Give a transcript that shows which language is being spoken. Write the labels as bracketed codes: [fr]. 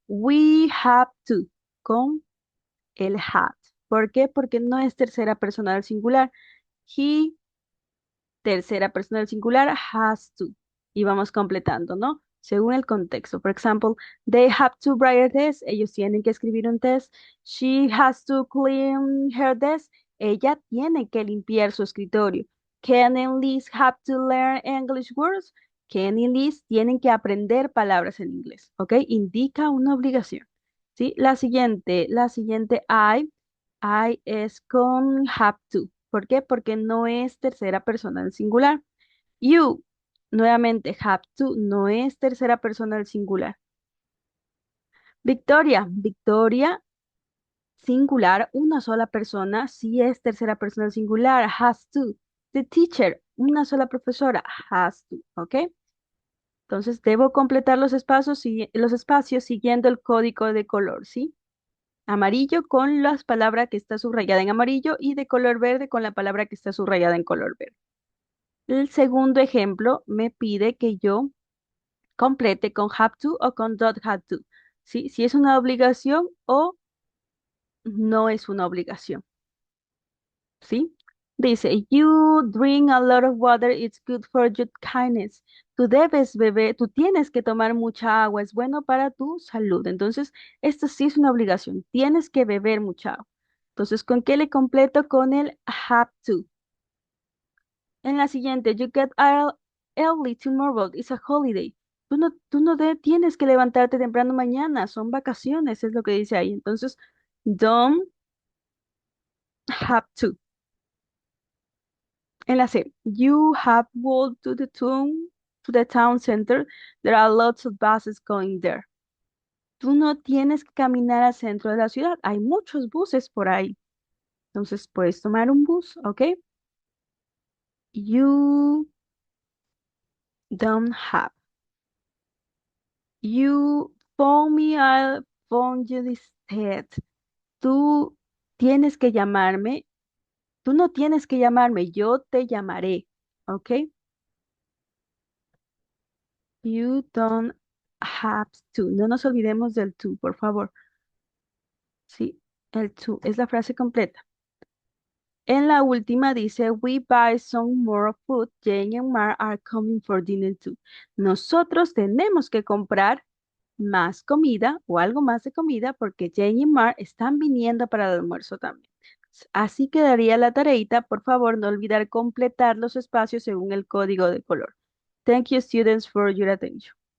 [en] We have to. [es] Con el had. ¿Por qué? Porque no es tercera persona del singular. He, tercera persona del singular, has to. Y vamos completando, ¿no? Según el contexto. Por ejemplo, [en] they have to write a test. [es] Ellos tienen que escribir un test. [en] She has to clean her desk. [es] Ella tiene que limpiar su escritorio. [en] Ken and Liz have to learn English words. [es] Ken y Liz tienen que aprender palabras en inglés, ¿ok? Indica una obligación, ¿sí? La siguiente I es con have to. ¿Por qué? Porque no es tercera persona del singular. You, nuevamente, have to, no es tercera persona del singular. Victoria, singular, una sola persona, sí es tercera persona del singular, has to. The teacher, una sola profesora, has to, ¿ok? Entonces debo completar los espacios siguiendo el código de color, ¿sí? Amarillo con las palabras que está subrayada en amarillo y de color verde con la palabra que está subrayada en color verde. El segundo ejemplo me pide que yo complete con have to o con don't have to. ¿Sí? Si es una obligación o no es una obligación. ¿Sí? Dice, [en] you drink a lot of water, it's good for your kindness. [es] Tú debes beber, tú tienes que tomar mucha agua, es bueno para tu salud. Entonces, esto sí es una obligación, tienes que beber mucha agua. Entonces, ¿con qué le completo? Con el have to. En la siguiente, [en] you get out early tomorrow, it's a holiday. [es] Tú no tienes que levantarte temprano mañana, son vacaciones, es lo que dice ahí. Entonces, don't have to. En la C, [en] you have walked to the town center. There are lots of buses going there. [es] Tú no tienes que caminar al centro de la ciudad. Hay muchos buses por ahí. Entonces puedes tomar un bus, ¿ok? [en] You don't have. You phone me, I'll phone you instead. [es] Tú tienes que llamarme. Tú no tienes que llamarme, yo te llamaré, ¿ok? [en] You don't have to. [es] No nos olvidemos del to, por favor. Sí, el to es la frase completa. En la última dice, [en] we buy some more food. Jane and Mar are coming for dinner too. [es] Nosotros tenemos que comprar más comida o algo más de comida porque Jane y Mar están viniendo para el almuerzo también. Así quedaría la tareita. Por favor, no olvidar completar los espacios según el código de color. [en] Thank you, students, for your attention.